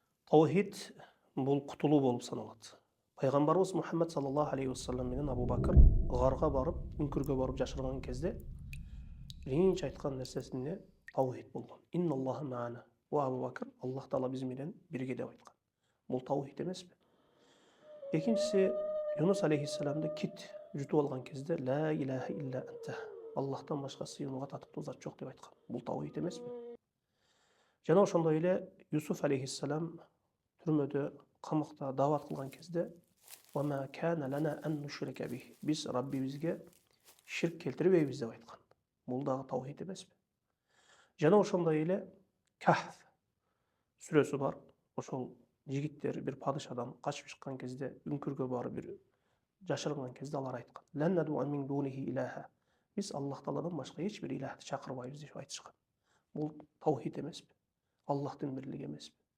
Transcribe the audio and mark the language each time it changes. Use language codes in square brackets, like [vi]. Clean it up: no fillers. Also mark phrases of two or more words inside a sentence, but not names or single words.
[ky] Таухид бул кутулуу болуп саналат. Пайгамбарыбыз Мухаммад [ar] صلى الله عليه وسلم [ky] менен Абу Бакр гарга барып, үңкүргө барып жашырган кезде биринчи айткан нерсеси эмне? Таухид болгон. [ar] إن الله معنا. [ky] О Абу Бакр, Аллах Таала биз менен бирге деп айткан. Бул таухид эмеспи? Экинчиси, Юнус алейхиссаламды кит жутуп алган кезде [ar] لا إله إلا أنت. [ky] Аллахтан башка сыйынууга татыктуу зат жок деп айткан. Бул таухид эмеспи? Жана ошондой эле Юсуф алейхиссалам түрмөдө, камакта даават кылган кезде [ar] وَمَا كَانَ لَنَا أَن نُشْرِكَ بِهِ. [ky] Биз Раббибизге ширк келтирбейбиз деп айткан. Бул дагы таухид эмеспи? Жана ошондой эле Кахф сүрөсү бар. Ошол жигиттер бир падышадан качып чыккан кезде, үңкүргө барып бир жашырган кезде алар айткан. [ar] لن ندعو من دونه إلها. [ky] Биз Аллах Тааладан башка эч бир илахты чакырбайбыз деп айтышкан. Бул таухид эмеспи? Аллахтын бирлиги эмеспи?